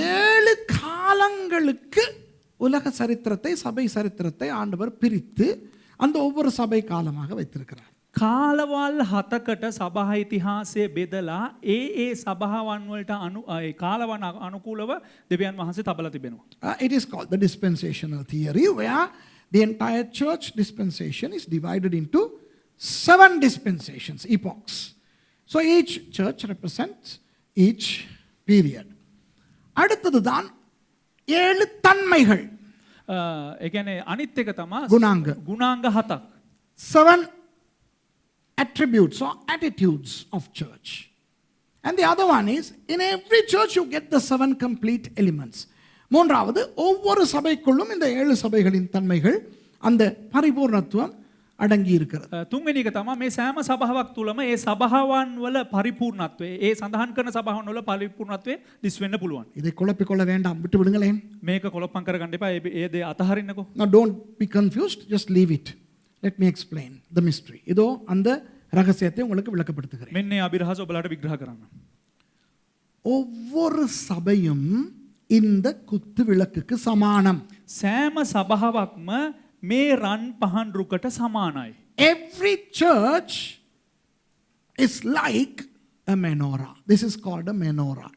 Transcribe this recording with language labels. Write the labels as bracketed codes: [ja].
[ta] 7 காலங்களுக்கு உலக சரித்திரத்தை, சபை சரித்திரத்தை ஆண்டவர் பிரித்து அந்த ஒவ்வொரு சபை காலமாக வைத்திருக்கிறார். [si] කාලවල් 7කට සභා ඉතිහාසය බෙදලා ඒ සභාවන් වලට කාලවන අනුකූලව දෙවියන් වහන්සේ තබලා තිබෙනවා. [en] It is called the dispensational theory, where the entire church dispensation is divided into 7 dispensations, epochs. So each church represents each period. [ta] அடுத்தது தான் 7 தன்மைகள். [si] ඒ කියන්නේ අනිත් එක තමයි ගුණාංග 7ක්. [en] 7 attributes or attitudes of church. And the other one is, in every church you get the 7 complete elements. [ta] மூன்றாவது, ஒவ்வொரு சபைக்குள்ளும் இந்த 7 சபைகளின் தன்மைகள், அந்த பரிபூர்ணத்துவம் අඩංගී இருக்கிறது. [si] තුන්වෙනි එක තමයි මේ සෑම සභාවක් තුලම ඒ සභාවන් වල පරිපූර්ණත්වය, ඒ සඳහන් කරන සභාවන් වල පරිපූර්ණත්වය දිස් වෙන්න පුළුවන්. [ta] இதை குழப்பிக்கொள்ள வேண்டாம், விட்டு விடுங்களேன். [si] මේක කොලොප්පම් කරගන්න එපා. ඒ දේ අතහරින්නකෝ. [en] Now don't be confused, just leave it. Let me explain the mystery. [ta] இதோ அந்த ரகசியத்தை உங்களுக்கு விளக்கப்படுத்துகிறேன். [si] මෙන්න මේ අභිරහස ඔබලාට විග්‍රහ කරන්න. [ta] ஒவ்வொரு சபையும் இந்த குத்து விளக்குக்கு சமானம். [si] සෑම සභාවක්ම මේ රන් පහන් රුකට සමානයි. [en] Every church is like a menorah. This is called a menorah.